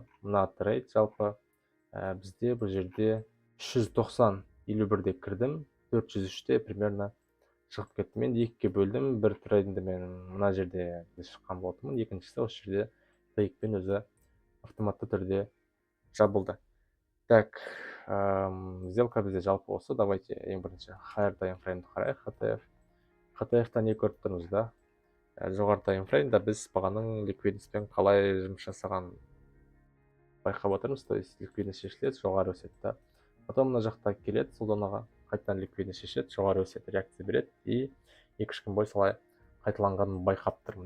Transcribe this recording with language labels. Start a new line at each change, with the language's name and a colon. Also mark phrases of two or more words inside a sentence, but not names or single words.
Kazakh: Мына трейд жалпы бізде бұл жерде 390.51-де кірдім, 403-те примерно шығып кеттім. Енді екіге бөлдім. Бір трейдінде мен мына жерде шыққан болатынмын, екіншісі осы жерде тейкпен өзі автоматты түрде жабылды. Так, сделка бізде жалпы осы. Давайте ең бірінші
English: higher time frame'ді
Kazakh: қарайық. HTF-тан не көріп тұрмыз да? Жоғары таймфреймда біз бағаның ликвидностьпен қалай жұмыс жасаған байқап отырмыз.
Russian: То есть
Kazakh: ликвидность шешіледі, жоғары өседі да. Потом мына жақта келеді, сол зонаға қайтадан ликвидность шешеді, жоғары өседі, реакция береді, и 2-3 күн бойы солай қайталанғанын байқап тұрмын.